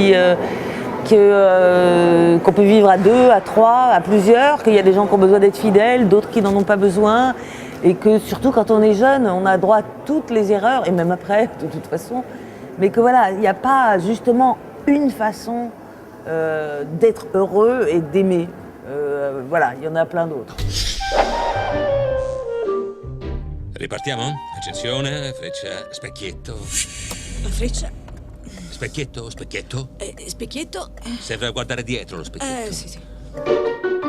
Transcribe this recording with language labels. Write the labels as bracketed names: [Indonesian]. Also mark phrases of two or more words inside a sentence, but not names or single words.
[French] qu'on peut vivre à 2, à 3, à plusieurs, qu'il y a des gens qui ont besoin d'être fidèles, d'autres qui n'en ont pas besoin, et que surtout quand on est jeune, on a droit à toutes les erreurs, et même après, de toute façon, mais que voilà, il n'y a pas justement une façon d'être heureux et d'aimer. Voilà, il y en a plein d'autres. [Italian] Ripartiamo? Accensione, freccia, specchietto. La freccia? Specchietto, specchietto. Specchietto? Serve a guardare dietro lo specchietto. Sì, sì.